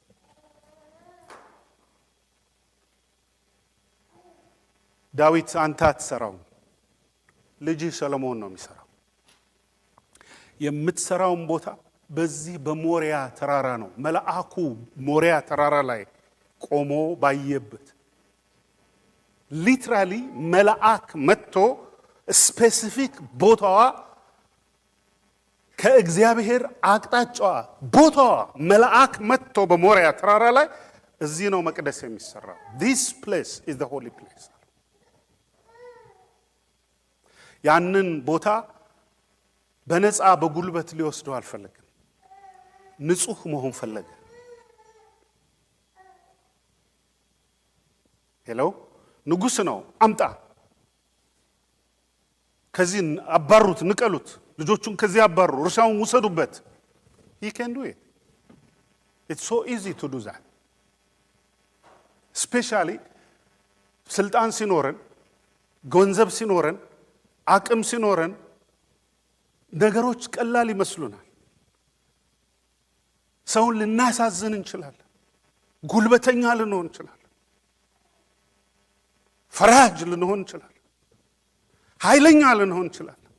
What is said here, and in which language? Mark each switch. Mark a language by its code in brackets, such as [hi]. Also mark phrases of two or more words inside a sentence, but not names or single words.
[am] ዳዊት አንተ አትሰራው፣ ልጅህ ሰሎሞን ነው የሚሰራው። የምትሰራውን ቦታ በዚህ በሞሪያ ተራራ ነው። መልአኩ ሞሪያ ተራራ ላይ ቆሞ ባየበት ሊትራሊ መልአክ መጥቶ ስፔሲፊክ ቦታዋ ከእግዚአብሔር አቅጣጫዋ ቦታዋ መልአክ መጥቶ በሞሪያ ተራራ ላይ እዚህ ነው መቅደስ የሚሰራው። [en] this place is the holy place። [am] ያንን ቦታ በነፃ በጉልበት ሊወስደው አልፈለገም። ንጹህ መሆን ፈለገ። ሄሎ ንጉስ ነው፣ አምጣ፣ ከዚህ አባሩት፣ ንቀሉት፣ ልጆቹን ከዚህ አባሩ፣ እርሻውን ውሰዱበት። [en] he can do it. It's so easy to do that. [am] especially ስልጣን ሲኖረን፣ ገንዘብ ሲኖረን፣ አቅም ሲኖረን ነገሮች ቀላል ይመስሉናል። ሰውን ልናሳዝን እንችላለን። ጉልበተኛ ልንሆን እንችላለን። ፈራጅ ልንሆን እንችላለን። ኃይለኛ ልንሆን እንችላለን።